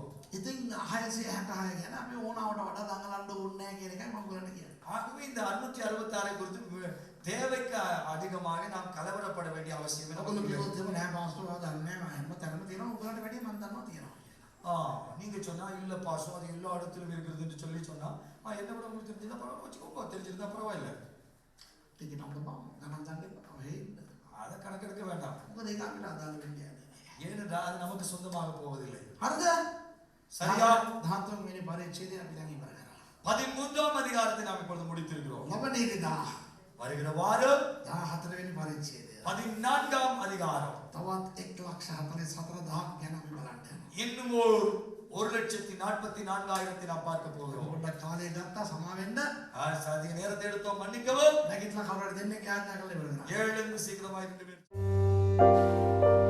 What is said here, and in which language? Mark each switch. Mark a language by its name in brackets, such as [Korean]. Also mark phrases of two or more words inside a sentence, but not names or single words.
[Sinhala] ඉතින් 666 ගැන අපි ඕනවට වඩා දඟලන්න ඕනේ නැහැ කියන එකයි මම ඔයගලන්ට කියන්නේ. [Tamil] ஆகவே இந்த 666 குறித்து தேவைக்கு அதிகமாக நாம் கலவரப்பட வேண்டிய அவசியம் [Sinhala] ඔයගොල්ලෝ [Tamil] இல்லை. [Sinhala] කිව්වොත් එහෙම නෑ පාස්ටර් ඔයා දන්නේ නැහැ මම හැම තැනම තියෙනවා ඔයගලන්ට වැඩිය මම දන්නවා තියෙනවා. [Tamil] நீங்க சொன்னா இல்ல பாசம் அது எல்லா இடத்திலும் இருக்கிறது என்று சொல்லி சொன்னா என்ன விட உங்களுக்கு தெரிஞ்சதா பரவாயில்ல வச்சுக்கோங்க, தெரிஞ்சிருந்தா பரவாயில்ல. [Sinhala] ටික නම්බ බා ගණන් ගන්න එපා. හේන්න. [Tamil] அதை கணக்கெடுக்க வேண்டாம். [Sinhala] මොකද ඒක අපිට අදාළ වෙන්නේ නැහැ. [Tamil] ஏனென்றால் அது நமக்கு சொந்தமாக போவதில்லை. [Sinhala] හරිද? [Tamil] சரியா? [Sinhala] 13 වෙනි පරිච්ඡේදය අපි දැන් ඉවර කරා. [Tamil] 13ாம் அதிகாரத்தை நாம் இப்பொழுது முடித்திருக்கிறோம். [Sinhala] ලබනේකදා [Tamil] வருகிற வாரம் [Sinhala] 14 වෙනි පරිච්ඡේදය. [Tamil] 14ாம் அதிகாரம். [Sinhala] තවත් 1,44,000 ගැන අපි බලන්න යනවා. [Tamil] இன்னும் 1,44,000 நாம் பார்க்க போகிறோம். [Sinhala] පොඩ්ඩක් කාලය ගත්තා සමා වෙන්න. [Tamil] அதிக நேரத்தை எடுத்தோம், மன்னிக்கவும். [Sinhala] නැගිටලා කවුරුහරි දෙන්නෙක් යාඥා කරලා ඉවර කරා. [Tamil] எழுந்து சீக்கிரமாக 2 பேர்